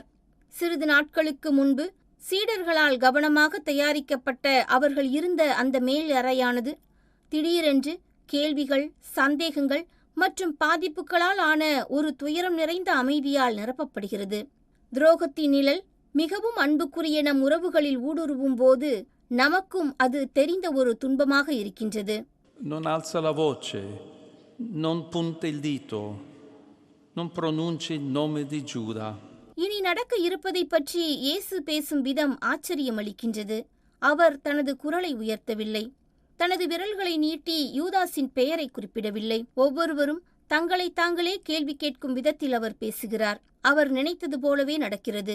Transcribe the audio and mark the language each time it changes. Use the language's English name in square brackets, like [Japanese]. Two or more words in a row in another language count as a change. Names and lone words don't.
[Tamil] சிறிது நாட்களுக்கு முன்பு சீடர்களால் கவனமாக தயாரிக்கப்பட்ட அவர்கள் இருந்த அந்த மேல் அறையானது திடீரென்று கேள்விகள், சந்தேகங்கள் மற்றும் பாதிப்புகளால் ஆன ஒரு துயரம் நிறைந்த அமைதியால் நிரப்பப்படுகிறது. துரோகத்தின் நிழல் மிகவும் அன்புக்குரிய நம் உறவுகளில் ஊடுருவும் போது நமக்கும் அது தெரிந்த ஒரு துன்பமாக இருக்கின்றது. [Italian] Non alza la voce, non punta il dito, non pronuncia il nome di Giuda. [Tamil] இனி நடக்க இருப்பதை பற்றி இயேசு பேசும் விதம் ஆச்சரியமளிக்கின்றது. அவர் தனது குரலை உயர்த்தவில்லை. தனது விரல்களை நீட்டி யூதாஸின் பெயரை குறிப்பிடவில்லை. ஒவ்வொருவரும் தங்களை தாங்களே கேள்வி கேட்கும் விதத்தில் அவர் பேசுகிறார். அவர் நினைத்தது போலவே நடக்கிறது.